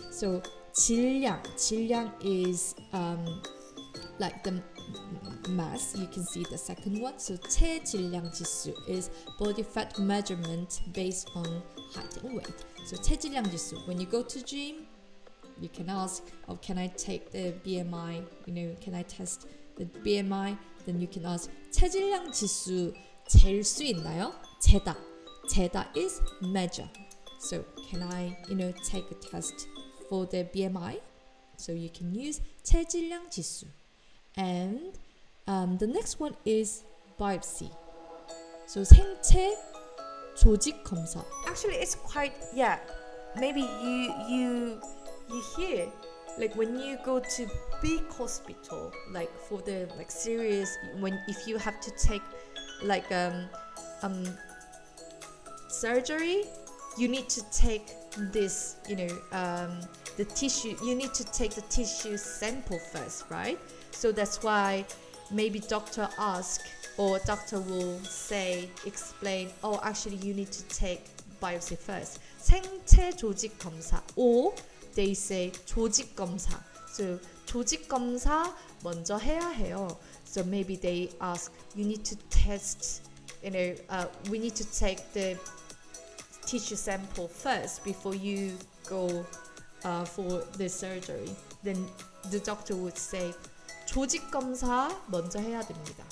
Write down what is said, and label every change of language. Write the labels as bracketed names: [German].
[English] So 질량 is like the mass. You can see the second one. So 체질량 지수 is body fat measurement based on height and weight. So 체질량 지수, when you go to gym, you can ask, oh, can I take the BMI? Can I test the BMI? Then you can ask, [Korean] 체질량 지수 잴 수 있나요? [English] 재다 is measure. So can I, take a test for the BMI? So you can use 체질량 지수. And the next one is biopsy. So 생체 조직 검사. Actually, it's quite maybe you hear, like when you go to big hospital, like for the like serious, when if you have to take like surgery, you need to take this, the tissue, you need to take the tissue sample first, right? So that's why maybe doctor ask, or doctor will say, explain, oh, actually you need to take biopsy first. [Korean] 생체 조직 검사, or they say 조직 검사. So 조직 검사 먼저 해야 해요. [English] So maybe they ask, you need to test, we need to take the tissue sample first before you go for the surgery. Then the doctor would say, [Korean] 조직 검사 먼저 해야 됩니다.